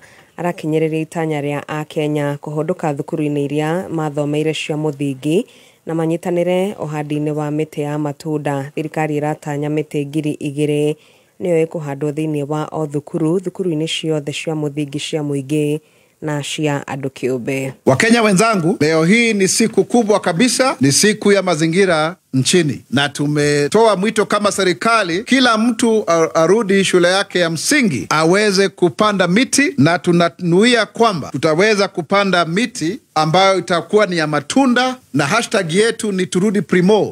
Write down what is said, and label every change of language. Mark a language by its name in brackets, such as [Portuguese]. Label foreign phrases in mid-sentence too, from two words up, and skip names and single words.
[Kikuyu] Arakinyĩrĩria itanya rĩa a Kenya kũhũndũka thukuru-inĩ iria mathomeire cia mũthingi na manyitanĩre ũhandi-inĩ wa mĩtĩ ya matunda. Thirikari iratanya mĩtĩ 2,000 nĩyo ĩkũhandwo thĩinĩ wa o thukuru-inĩ ciothe cia mũthingi cia mũingĩ na cia andũ kĩũmbe. [Swahili] Wakenya wenzangu, leo hii ni siku kubwa kabisa, ni siku ya mazingira nchini, na tumetoa mwito kama serikali, kila mtu arudi shule yake ya msingi aweze kupanda miti, na tunanuia kwamba tutaweza kupanda miti ambayo itakuwa ni ya matunda, na hashtag yetu ni turudi primo.